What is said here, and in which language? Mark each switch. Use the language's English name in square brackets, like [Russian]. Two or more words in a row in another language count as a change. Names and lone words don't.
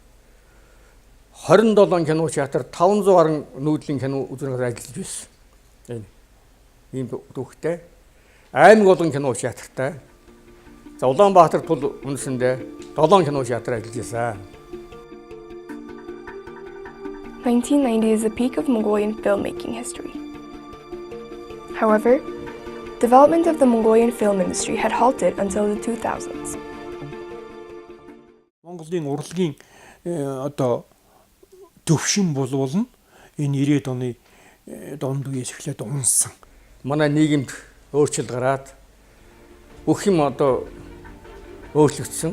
[Mongolian] 27 кино театр 500 гаруй нүүдлийн кино үзүүлэлтээр ажиллаж байсан. Энэ ийм түүхтэй. Аймаг болгон кино театртай. За Улаанбаатарт бол үндсэндээ 7 кино театр ажиллаж байсан. [English] 1990 is the peak of Mongolian filmmaking history. However, development of the Mongolian film industry had halted until the 2000s. [Mongolian] Монголын урлагийн одоо төвшин болвол энэ 90-ад оны донд үеэс эхлээд унсан. Манай нийгэмд өөрчлөлт гараад бүх юм одоо өөрчлөгдсөн.